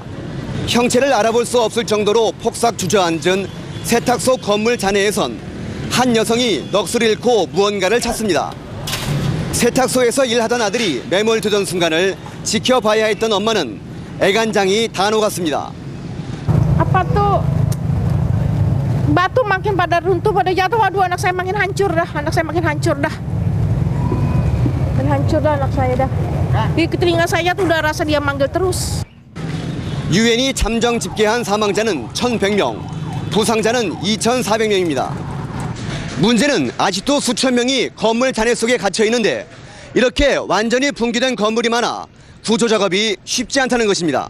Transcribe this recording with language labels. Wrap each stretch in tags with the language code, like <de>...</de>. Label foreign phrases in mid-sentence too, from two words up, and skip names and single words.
<ko>형체를 알아볼 수 없을 정도로 폭삭 주저앉은 세탁소 건물 잔해에선 한 여성이 넋을 잃고 무언가를 찾습니다. 세탁소에서 일하던 아들이 매몰되던 순간을 지켜봐야 했던 엄마는 애간장이 다 녹았습니다.</ko> <id>Apa tuh batu makin pada runtuh pada jatuh, aduh anak saya makin hancur dah, anak saya makin hancur dah. Hancur dah anak saya dah. Di telinga saya tuh udah rasa dia manggil terus.</id> <ko>유엔이 잠정 집계한 사망자는 1,100명, 부상자는 2,400명입니다. 문제는 아직도 수천 명이 건물 잔해 속에 갇혀 있는데 이렇게 완전히 붕괴된 건물이 많아 구조 작업이 쉽지 않다는 것입니다.</ko>